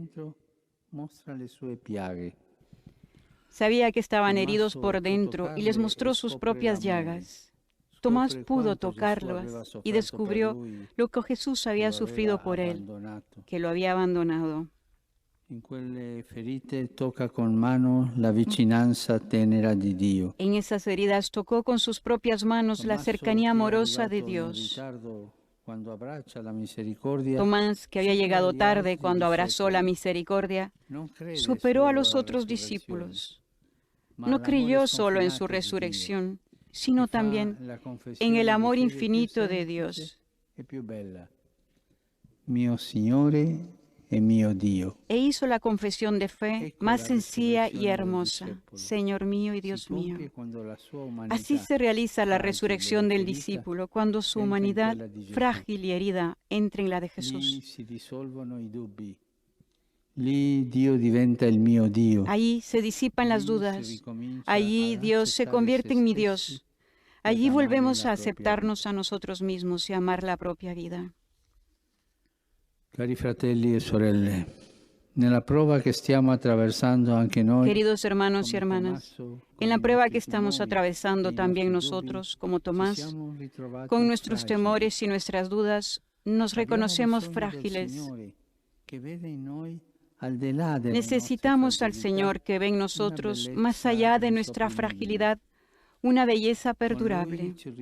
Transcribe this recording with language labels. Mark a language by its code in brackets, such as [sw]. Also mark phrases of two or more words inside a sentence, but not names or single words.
[es] Sabía que estaban heridos por dentro y les mostró sus propias llagas. Tomás pudo tocarlas y descubrió lo que Jesús había sufrido por él, que lo había abandonado. [it] In quelle ferite tocca con mano la vicinanza tenera di Dio. [es] En esas heridas tocó con sus propias manos la cercanía amorosa de Dios. Tomás, que había llegado tarde cuando abrazó la misericordia, superó a los otros discípulos. No creyó solo en su resurrección, sino también en el amor infinito de Dios. [it] Mio Signore e mio Dio. [es] E hizo la confesión de fe más sencilla y hermosa: Señor mío y Dios mío. Así se realiza la resurrección del discípulo, cuando su humanidad frágil y herida entra en la de Jesús. [it] Lì Dio diventa il mio Dio. [es] Allí se disipan las dudas. Allí Dios se convierte en mi Dios. Allí volvemos a aceptarnos a nosotros mismos y amar la propia vida. [it] Cari fratelli e sorelle, nella prova che stiamo attraversando anche noi, [es] queridos hermanos y hermanas, en la prueba que estamos atravesando también nosotros, como Tomás, con nuestros temores y nuestras dudas, nos reconocemos frágiles. Necesitamos al Señor que ve en nosotros, más allá de nuestra fragilidad, una belleza perdurable.